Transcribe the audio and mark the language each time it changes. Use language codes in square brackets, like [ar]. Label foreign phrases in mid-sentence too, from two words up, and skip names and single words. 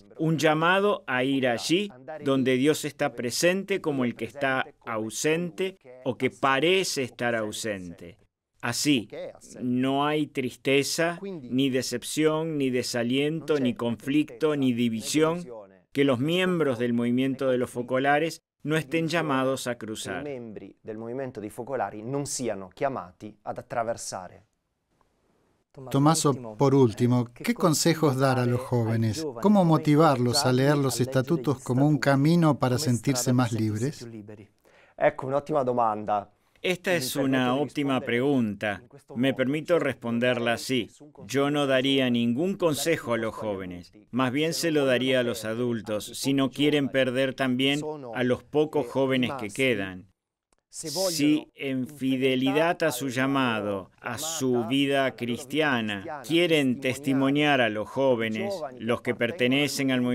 [es] Un llamado a ir allí donde Dios está presente como el que está ausente o que parece estar ausente. Así, no hay tristeza, ni decepción, ni desaliento, ni conflicto, ni división que los miembros del movimiento de los focolares no estén llamados a cruzar. [it] I membri del movimento dei focolari non siano chiamati ad attraversare. [es] Tommaso, por último, ¿qué consejos dar a los jóvenes? ¿Cómo motivarlos a leer los estatutos como un camino para sentirse más libres? [it] Ecco, un'ottima domanda. [es] Esta es una óptima pregunta. Me permito responderla así. Yo no daría ningún consejo a los jóvenes. Más bien se lo daría a los adultos, si no quieren perder también a los pocos jóvenes que quedan. Si en fidelidad a su llamado, a su vida cristiana, quieren testimoniar a los jóvenes, los que pertenecen al